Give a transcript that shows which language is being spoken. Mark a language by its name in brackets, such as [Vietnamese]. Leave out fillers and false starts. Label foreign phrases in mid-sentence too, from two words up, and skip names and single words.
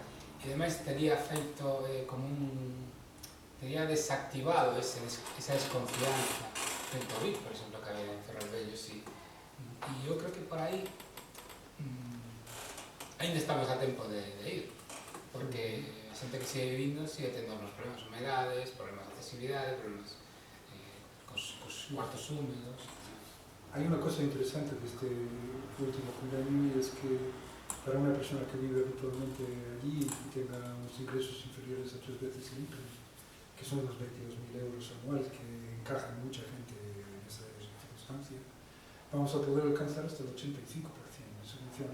[Galician] E ademais tería feito como tería desactivado esa desconfianza frente ao BIC, por exemplo, que había en Ferrolvello, sí. E eu creo que por aí ainda estamos a tempo de ir, porque a xente que sigue vivindo sigue tendo unos problemas de humedades, problemas de accesibilidade, problemas cos cuartos húmedos. [Spanish] Hay una cosa interesante de este último convenio y es que para una persona que vive habitualmente allí y tenga unos ingresos inferiores a 3 veces el IPRE, que son unos 22.000 euros anuales, que encajan mucha gente en esa circunstancia, vamos a poder alcanzar hasta el 85% de subvención.